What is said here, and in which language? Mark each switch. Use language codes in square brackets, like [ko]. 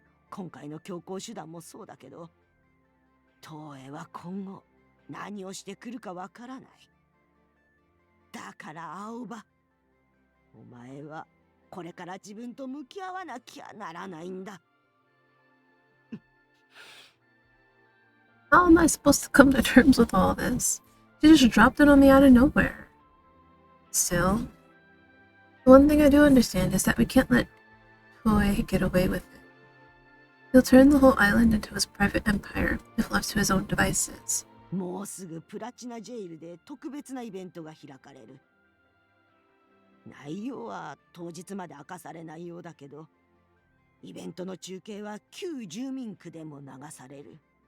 [ja] 今回の強行手段もそうだけど、東映は今後何をしてくるかわからない。だから青葉、お前はこれから自分と向き合わなきゃならないんだ。 [en] How am I supposed to come to terms with all this? She just dropped it on me out of nowhere. Still, the one thing I do understand is that we can't let Toei get away with it. He'll turn the whole island into his private empire if left to his own devices. [ja] もうすぐプラチナジェイルで特別なイベントが開かれる。内容は当日まで明かされないようだけど、イベントの中継は旧住民区でも流される。